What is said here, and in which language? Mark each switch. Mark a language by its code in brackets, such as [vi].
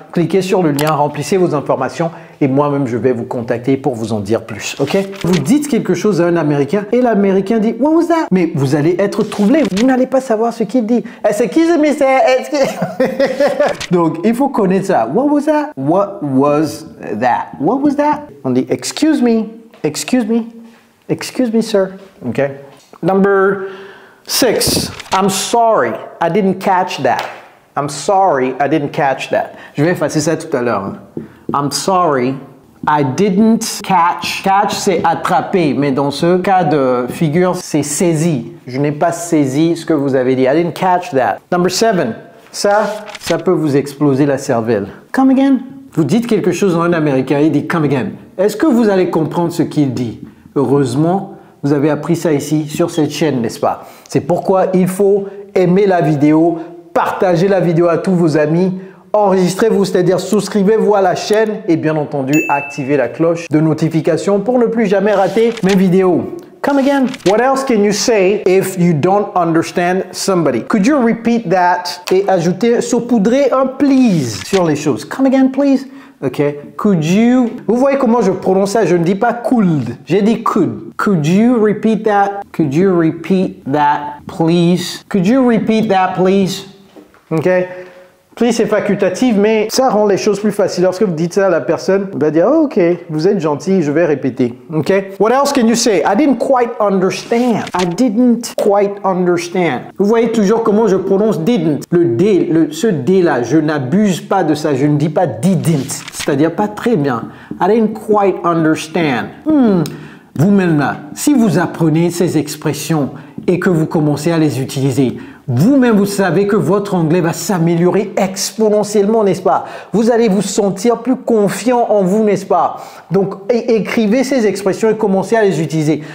[fr] Cliquez sur le lien, remplissez vos informations et moi-même, je vais vous contacter pour vous en dire plus. OK? Vous dites quelque chose à un Américain et l'Américain dit « [en] What was that? [fr] » Mais vous allez être troublé. Vous n'allez pas savoir ce qu'il dit. « [en] Excuse me, sir. [fr] » Donc, il faut connaître ça. [en] « What was that? What was that? What was that? » [fr] On dit [en] « Excuse me. Excuse me. Excuse me, sir. » OK? Number 6. I'm sorry. I didn't catch that. I'm sorry. I didn't catch that. [fr] Je vais effacer ça tout à l'heure. [en] Hein. I'm sorry. I didn't catch. [fr] Catch, c'est attraper. Mais dans ce cas de figure, c'est saisi. Je n'ai pas saisi ce que vous avez dit. [en] I didn't catch that. Number 7. [fr] Ça peut vous exploser la cervelle. [en] Come again. [fr] Vous dites quelque chose en américain, il dit [en] come again. [fr] Est-ce que vous allez comprendre ce qu'il dit? Heureusement, vous avez appris ça ici sur cette chaîne, n'est-ce pas? C'est pourquoi il faut aimer la vidéo, partager la vidéo à tous vos amis, enregistrez-vous, c'est-à-dire souscrivez-vous à la chaîne et bien entendu, activez la cloche de notification pour ne plus jamais rater mes vidéos. [en] Come again. What else can you say if you don't understand somebody? Could you repeat that? [fr] Et ajouter, saupoudrer un please sur les choses. [en] Come again, please. OK. Could you... [fr] Vous voyez comment je prononce ça? Je ne dis pas could. J'ai dit could. [en] Could you repeat that? Could you repeat that, please? Could you repeat that, please? OK. [fr] Please, c'est facultatif, mais ça rend les choses plus faciles. Lorsque vous dites ça à la personne, elle va dire oh, « OK, vous êtes gentil, je vais répéter. » OK? [en] What else can you say? I didn't quite understand. I didn't quite understand. [fr] Vous voyez toujours comment je prononce didn't. Le D, ce D là, je n'abuse pas de ça. Je ne dis pas didn't, c'est-à-dire pas très bien. [en] I didn't quite understand. [fr] Vous-même là, si vous apprenez ces expressions et que vous commencez à les utiliser, vous-même, vous savez que votre anglais va s'améliorer exponentiellement, n'est-ce pas? Vous allez vous sentir plus confiant en vous, n'est-ce pas? Donc, écrivez ces expressions et commencez à les utiliser.